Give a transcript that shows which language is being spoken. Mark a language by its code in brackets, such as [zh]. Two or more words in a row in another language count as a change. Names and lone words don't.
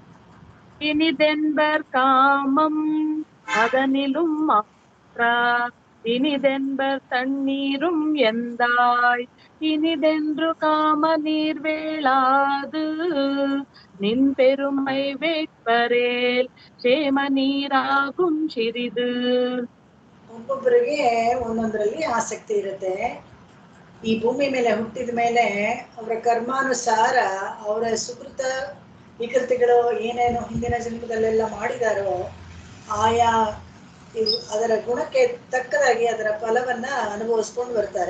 [ta] இனிதென்பர் காமம் அதனிலும் மாற்ற, இனிதென்பர் தண்ணீரும் எந்தாய் இனிதென்று காம நீர் வேளாது நின் பெருமை வேட்பரேல் சேம நீராகும் சிறிது. [kn] ಒಬ್ಬೊಬ್ಬರಿಗೆ ಒಂದೊಂದರಲ್ಲಿ ಆಸಕ್ತಿ ಇರುತ್ತೆ. ಈ ಭೂಮಿ ಮೇಲೆ ಹುಟ್ಟಿದ ಮೇಲೆ ಅವರ ಕರ್ಮಾನುಸಾರ ಅವರ ಸುಕೃತ ವಿಕೃತಿಗಳು ಏನೇನು ಹಿಂದಿನ ಜನ್ಮದಲ್ಲೆಲ್ಲ ಮಾಡಿದಾರೋ ಆಯಾ ಅದರ ಗುಣಕ್ಕೆ ತಕ್ಕದಾಗಿ ಅದರ ಫಲವನ್ನ ಅನುಭವಿಸ್ಕೊಂಡು ಬರ್ತಾರೆ.